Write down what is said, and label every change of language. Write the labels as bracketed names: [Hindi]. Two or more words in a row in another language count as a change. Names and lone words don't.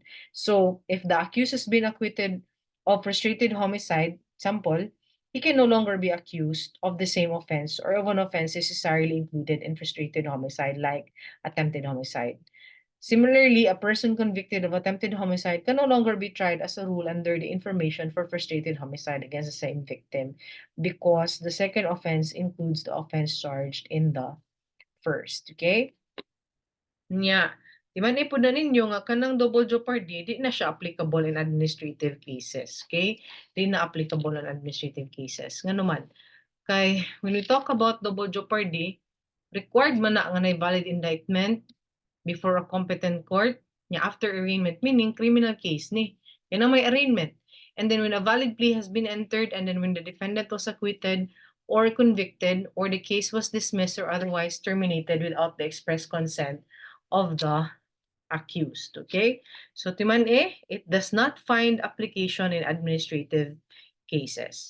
[English] So if the accused has been acquitted of frustrated homicide, example, he can no longer be accused of the same offense or of an offense necessarily included in frustrated homicide, like attempted homicide. Similarly, a person convicted of attempted homicide can no longer be tried as a rule under the information for frustrated homicide against the same victim because the second offense includes the offense charged in the first. [Cebuano] Okay? Nya, di man ipod na ninyo nga kanang [English] double jeopardy, [Cebuano] di na siya [English] applicable in administrative cases. [Cebuano] Okay? Di na [English] applicable in administrative cases. [Cebuano] Nga naman, kay [English] when we talk about double jeopardy, required [Cebuano] man na nga na [English] valid indictment before a competent court niya after arraignment, meaning criminal case ni. [Cebuano] Yan ang may arraignment. [English] And then when a valid plea has been entered, and then when the defendant was acquitted or convicted, or the case was dismissed or otherwise terminated without the express consent of the accused. Okay? So timan it does not find application in administrative cases.